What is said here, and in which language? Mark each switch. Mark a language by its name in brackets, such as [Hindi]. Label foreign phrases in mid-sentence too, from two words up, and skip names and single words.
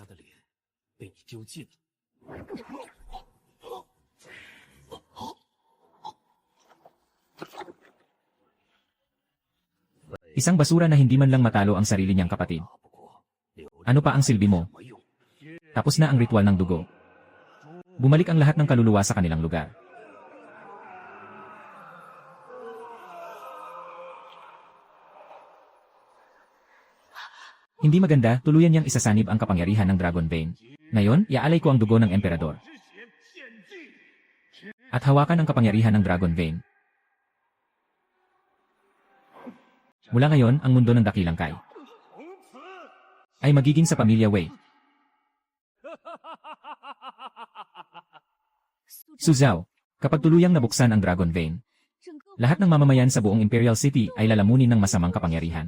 [Chinese] 他的脸被你丢尽了。 [Filipino] Isang basura na hindi man lang matalo ang sarili niyang kapatid. [Chinese] 打不过，留着 [Filipino] Ano pa ang silbi mo? [Chinese] 没用。 [Filipino] Tapos na ang ritual ng dugo. Bumalik ang lahat ng kaluluwa sa kanilang lugar. Hindi maganda, tuluyan niyang isasanib ang kapangyarihan ng Dragon Vein. Ngayon, iaalay ko ang dugo ng Emperador. [Chinese] 之前献祭。 [Filipino] At hawakan ang kapangyarihan ng Dragon Vein. Mula ngayon, ang mundo ng Dakilang Kai [Chinese] 从此， [Filipino] ay magiging sa pamilya Wei. Su Zhao, kapag tuluyang nabuksan ang Dragon Vein, lahat ng mamamayan sa buong Imperial City ay lalamunin ng masamang kapangyarihan.